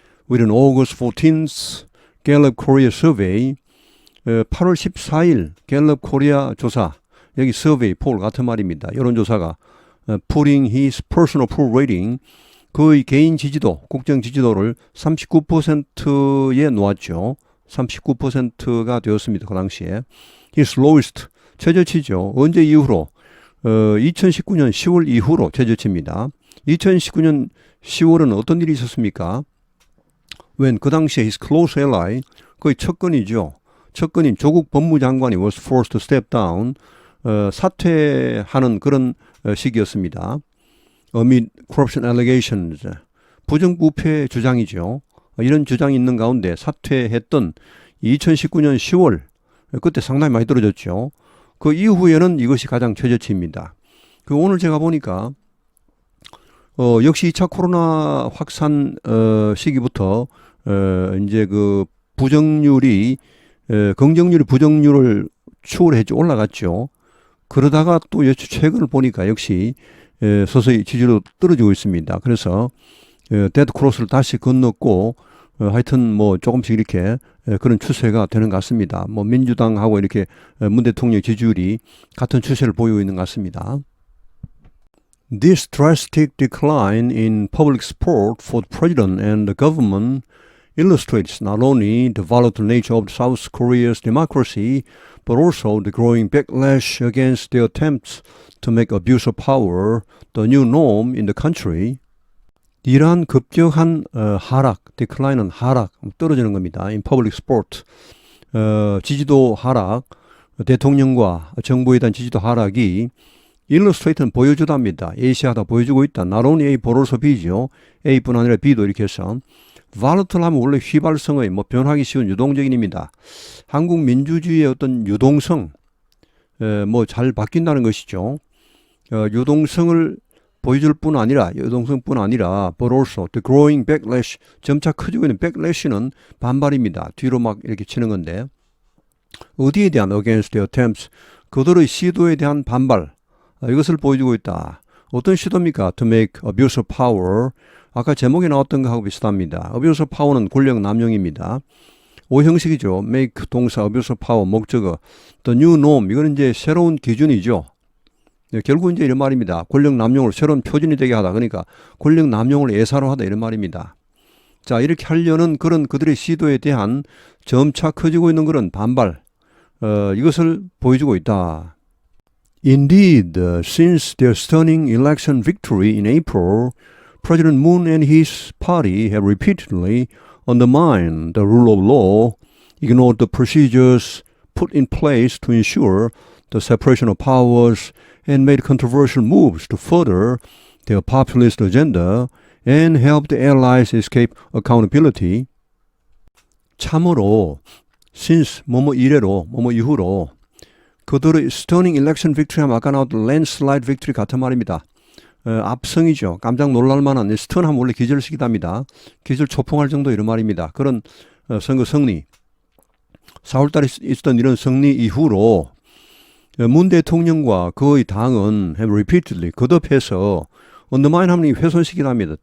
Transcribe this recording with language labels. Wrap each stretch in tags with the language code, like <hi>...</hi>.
<en>With an August 14th Gallup Korea survey,</en> <ko>8월 14일 갤럽 코리아 조사, 여기 survey, 폴 같은 말입니다. 여론조사가</ko> <en>putting his personal approval rating,</en> <ko>그의 개인 지지도, 국정 지지도를 39%에 놓았죠. 39%가 되었습니다. 그 당시에.</ko> <en>His lowest,</en> <ko>최저치죠. 언제 이후로? 2019년 10월 이후로 최저치입니다. 2019년 10월은 어떤 일이 있었습니까? When 그 당시에</ko> <en>his close ally,</en> <ko>거의 첫건이죠. 첫건인 조국 법무장관이</ko> <en>was forced to step down,</en> <ko>사퇴하는 그런 시기였습니다.</ko> <en>Amid corruption allegations,</en> <ko>부정부패 주장이죠. 이런 주장이 있는 가운데 사퇴했던 2019년 10월, 그때 상당히 많이 떨어졌죠. 그 이후에는 이것이 가장 최저치입니다. 오늘 제가 보니까 역시 2차 코로나 확산 시기부터 이제 그 부정률이 긍정률이 부정률을 추월했죠. 올라갔죠. 그러다가 또 최근을 보니까 역시 서서히 지지율도 떨어지고 있습니다. 그래서 데드 크로스를 다시 건넜고 하여튼 조금씩 이렇게 그런 추세가 되는 것 같습니다. 민주당하고 이렇게 문 대통령 지지율이 같은 추세를 보이고 있는 것 같습니다.</ko> <en>This drastic decline in public support for the president and the government illustrates not only the volatile nature of South Korea's democracy, but also the growing backlash against their attempts to make abuse of power the new norm in the country.</en> <ko>이러한 급격한 하락, decline은 하락, 떨어지는 겁니다.</ko> <en>In public support,</en> <ko>지지도 하락, 대통령과 정부에 대한 지지도 하락이 illustrate는 보여주답니다. A시하다 보여주고 있다.</ko> <en>Not only A,</en> <ko>보로서 B죠. A뿐 아니라 B도 이렇게 해서. volatile 하면 원래 휘발성의 변하기 쉬운 유동적인입니다. 한국 민주주의의 어떤 유동성, 잘 바뀐다는 것이죠. 유동성을 보여줄 뿐 아니라, 유동성뿐 아니라,</ko> <en>but also the growing backlash,</en> <ko>점차 커지고 있는 backlash는 반발입니다. 뒤로 막 이렇게 치는 건데, 어디에 대한</ko> <en>against the attempts,</en> <ko>그들의 시도에 대한 반발, 이것을 보여주고 있다.</ko> <en>어떤 시도입니까? To make abuse of power.</en> <ko>아까 제목에 나왔던 것하고 비슷합니다.</ko> <en>abuse of power</en> <ko>는 권력 남용입니다. 오형식이죠. make 동사, abuse of power 목적어.</ko> <en>The new norm,</en> <ko>이거는 이제 새로운 기준이죠. 결국 이제 이런 말입니다. 권력 남용을 새로운 표준이 되게 하다. 그러니까 권력 남용을 예사로 하다 이런 말입니다. 자, 이렇게 하려는 그런 그들의 시도에 대한 점차 커지고 있는 그런 반발, 이것을 보여주고 있다.</ko> <en>Indeed, since their stunning election victory in April, President Moon and his party have repeatedly undermined the rule of law, ignored the procedures put in place to ensure the separation of powers, and made controversial moves to further their populist agenda and helped allies escape accountability.</en> <ko>참으로 since 뭐뭐 이래로 뭐뭐 이후로 그들의</ko> <en>stunning election victory</en> <ko>하면 아까 나왔던</ko> <en>landslide victory</en> <ko>같은 말입니다. 압승이죠. 깜짝 놀랄 만한 스턴 하면 원래 기절시키답니다. 기절 초풍할 정도 이런 말입니다. 그런 선거 승리. 4월달에 있었던 이런 승리 이후로 문 대통령과 그의 당은</ko> <en>have repeatedly</en> <ko>거듭해서 undermine 하면 훼손시키답니다.</ko>